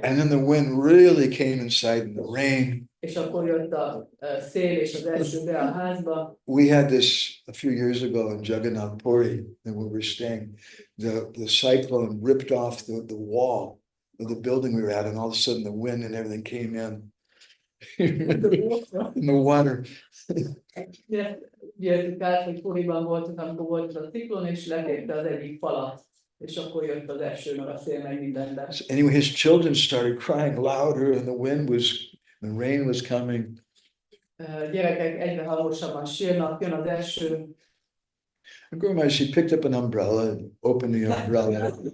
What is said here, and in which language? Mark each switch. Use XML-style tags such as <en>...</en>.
<en>And then the wind really came inside in the rain.</en> <hu>És akkor jött a szél és az eső be a házba.</hu> <en>We had this a few years ago in Jagannath Puri, and we were staying. The cyclone ripped off the wall of the building we were at, and all of a sudden the wind and everything came in. In the water.</en> <hu>Jöttük át, hogy Puriban voltunk, amikor volt a ciklon, és letépte az egyik falat. És akkor jött az eső, meg a szél, meg mindenben.</hu> <en>So anyway, his children started crying louder, and the rain was coming.</en> <hu>Gyerekek egyre hangosabban sírnak, jön az eső.</hu> <en>And Guru Maharaj, he picked up an umbrella and opened the umbrella.</en>